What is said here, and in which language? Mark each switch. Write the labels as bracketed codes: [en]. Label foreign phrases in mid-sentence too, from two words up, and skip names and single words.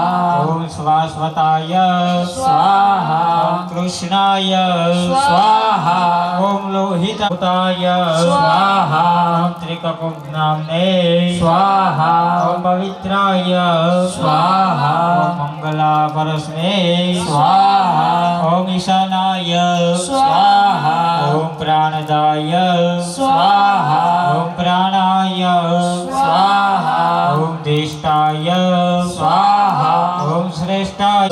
[sa] ઓમ શ્વાસવતાય સ્વાહા ઓમ કૃષ્ણાય સ્વાહા ઓમ લોહિતાય સ્વાહા ઓમ ત્રિકપુંનામ્ને સ્વાહા ઓમ પવિત્રાય સ્વાહા ઓમ મંગલા परस्मै स्वाहा ओम ईशानाय स्वाहा ओम प्राणदाय स्वाहा ओम प्राणाय स्वाहा ओम ज्येष्ठाय स्वाहा ओम श्रेष्ठाय